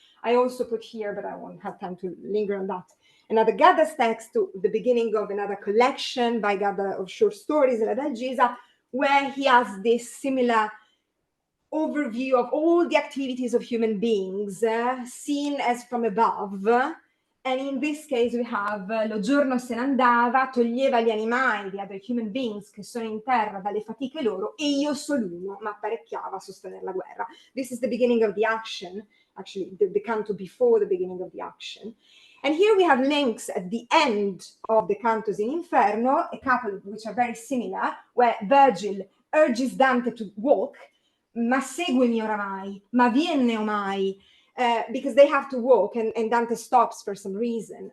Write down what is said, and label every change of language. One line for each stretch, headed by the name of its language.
English: I also put here, but I won't have time to linger on that, another Gadda's text to the beginning of another collection by Gadda of short stories, La Dalgisa, where he has this similar overview of all the activities of human beings seen as from above. And in this case we have
Italian: lo giorno se ne andava, toglieva gli animali,
English: the other human beings
Italian: che sono in terra dalle fatiche loro, e io soluno m'apparecchiava a sostenere la guerra.
English: This is the beginning of the action, actually the canto before the beginning of the action. And here we have links at the end of the cantos in Inferno, a couple which are very similar, where Virgil urges Dante to walk,
Italian: ma seguimi oramai, ma vieni omai,
English: because they have to walk, and Dante stops for some reason.